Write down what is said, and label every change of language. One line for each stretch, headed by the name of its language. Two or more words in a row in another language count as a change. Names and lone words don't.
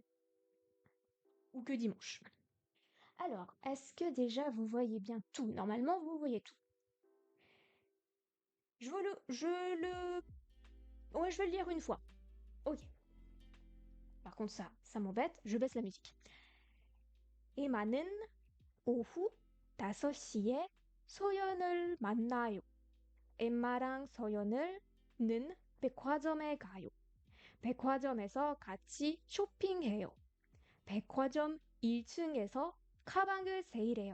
French: Ou que dimanche. Alors, est-ce que déjà vous voyez bien tout? Normalement, vous voyez tout. Ouais, je vais le lire une fois. Ok. Par contre, ça m'embête, je baisse la musique.
Korean: 에마는 오후 5시에 소연을 만나요. 엠마랑 서연은 백화점에 가요. 백화점에서 같이 쇼핑해요. 백화점 1층에서 가방을 세일해요.